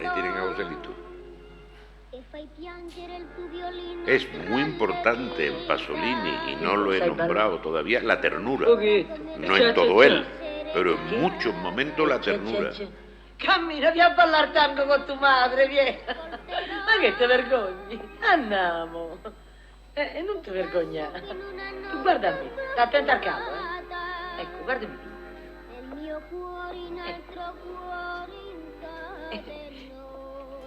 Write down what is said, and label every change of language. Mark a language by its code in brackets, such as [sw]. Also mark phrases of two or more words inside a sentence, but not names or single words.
[es] Ahí tienen a Joselito. [it] E fai piangere il tuo violino. [es] Es muy importante en Pasolini, y no lo he nombrado todavía, la ternura. No en todo él, pero en muchos momentos la ternura. [it] Cammina, vieni a ballare tango con tua madre, vieni. Ma che te vergogni? Andiamo. Non ti vergognare. Tu guarda a me, sta attenta al capo, Ecco, guardami. Mio cuore in altro cuore incadeno.